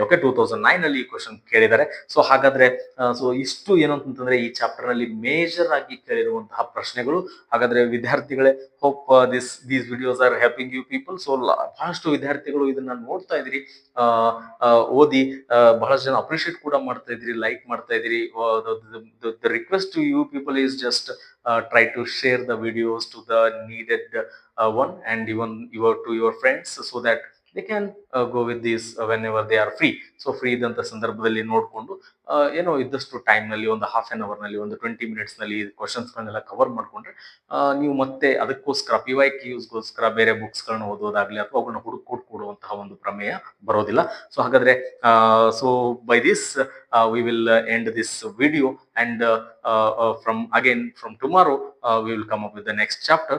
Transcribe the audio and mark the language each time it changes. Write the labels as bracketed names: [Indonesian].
[Kannada] Okay, 2009 ಅಲ್ಲಿ ಈ question ಕೇಳಿದ್ದಾರೆ. ಸೊ ಹಾಗಾದ್ರೆ ಸೊ ಇಷ್ಟು ಏನು ಅಂತಂದ್ರೆ ಈ ಚಾಪ್ಟರ್ ನಲ್ಲಿ ಮೇಜರ್ ಆಗಿ ಕೇಳಿರುವಂತಹ ಪ್ರಶ್ನೆಗಳು. ಹಾಗಾದ್ರೆ ವಿದ್ಯಾರ್ಥಿಗಳೇ, [English] Hope these videos are helping you people. [Kannada] So ಬಹಳಷ್ಟು ವಿದ್ಯಾರ್ಥಿಗಳು ಇದನ್ನ ನೋಡ್ತಾ ಇದ್ರಿ, ಓದಿ ಬಹಳಷ್ಟು ಜನ ಅಪ್ರಿಶಿಯೇಟ್ ಕೂಡ ಮಾಡ್ತಾ ಇದ್ರಿ, ಲೈಕ್ ಮಾಡ್ತಾ ಇದ್ರಿ. [English] The request to you people is just try to share the videos to the needed one, and even to your friends, so that they can go with this whenever they are free. [Kannada] So free ಇದ್ದಂತ ಸಂದರ್ಭದಲ್ಲಿ ನೋಡ್ಕೊಂಡು ಏನೋ ಇದ್ದಷ್ಟು time ನಲ್ಲಿ ಒಂದು half an hour ನಲ್ಲಿ, ಒಂದು 20 minutes ನಲ್ಲಿ ಕ್ವಶನ್ಸ್ ಗಳನ್ನೆಲ್ಲ ಕವರ್ ಮಾಡ್ಕೊಂಡ್ರೆ ನೀವು ಮತ್ತೆ ಅದಕ್ಕೋಸ್ಕರ ಪಿವೈಕ್ಯೂಸ್ಗೋಸ್ಕರ ಬೇರೆ ಬುಕ್ಸ್ ಗಳನ್ನ ಓದೋದಾಗ್ಲಿ ಅಥವಾ ಅವುಗಳನ್ನ ಹುಡುಕೊಟ್ಟು ಕೊಡುವಂತಹ ಒಂದು ಪ್ರಮೇಯ ಬರೋದಿಲ್ಲ. [English] so [Kannada] ಹಾಗಾದ್ರೆ [English] So by this we will end this video, and from tomorrow we will come up with the next chapter.